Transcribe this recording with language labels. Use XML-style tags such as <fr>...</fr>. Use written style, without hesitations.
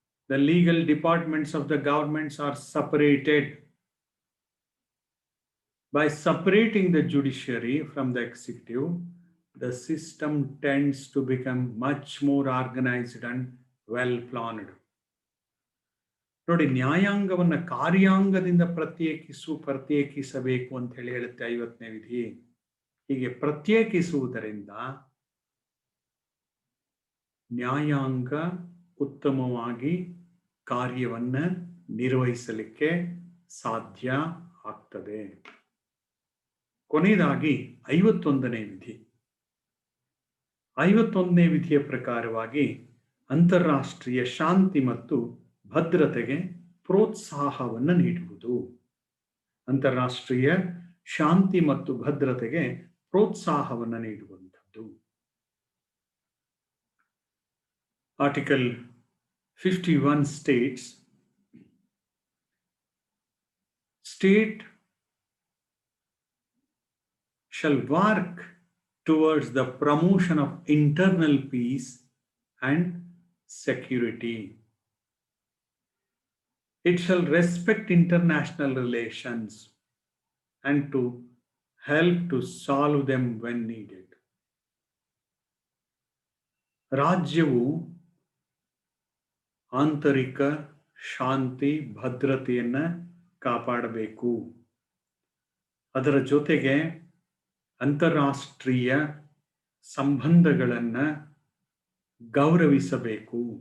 <en>The legal departments of the governments are separated. By separating the judiciary from the executive, the system tends to become much more organized and well planned.</en> <kn>ನೋಡಿ, ನ್ಯಾಯಾಂಗವನ್ನು ಕಾರ್ಯಾಂಗದಿಂದ ಪ್ರತ್ಯೇಕಿಸಬೇಕು ಅಂತ ಹೇಳುತ್ತೆ 50ನೇ ವಿಧಿ. ಹೀಗೆ ಪ್ರತ್ಯೇಕಿಸುವುದರಿಂದ ನ್ಯಾಯಾಂಗ ಉತ್ತಮವಾಗಿ ಕಾರ್ಯವನ್ನ ನಿರ್ವಹಿಸಲಿಕ್ಕೆ ಸಾಧ್ಯ ಆಗ್ತದೆ. ಕೊನೆಯದಾಗಿ 51ನೇ ವಿಧಿ. 51ನೇ ವಿಧಿಯ ಪ್ರಕಾರವಾಗಿ ಅಂತಾರಾಷ್ಟ್ರೀಯ ಶಾಂತಿ ಮತ್ತು ಭದ್ರತೆಗೆ ಪ್ರೋತ್ಸಾಹವನ್ನು ನೀಡುವುದು. ಅಂತಾರಾಷ್ಟ್ರೀಯ ಶಾಂತಿ ಮತ್ತು ಭದ್ರತೆಗೆ ಪ್ರೋತ್ಸಾಹವನ್ನು ನೀಡುವಂಥದ್ದು.</kn> <en>Article 51 states, state shall work towards the promotion of internal peace and security. It shall respect international relations and to help to solve them when needed.</en> <kn>ರಾಜ್ಯವು ಆಂತರಿಕ ಶಾಂತಿ ಭದ್ರತೆಯನ್ನು ಕಾಪಾಡಬೇಕು. ಅದರ ಜೊತೆಗೆ ಅಂತಾರಾಷ್ಟ್ರೀಯ ಸಂಬಂಧಗಳನ್ನು ಗೌರವಿಸಬೇಕು.</kn>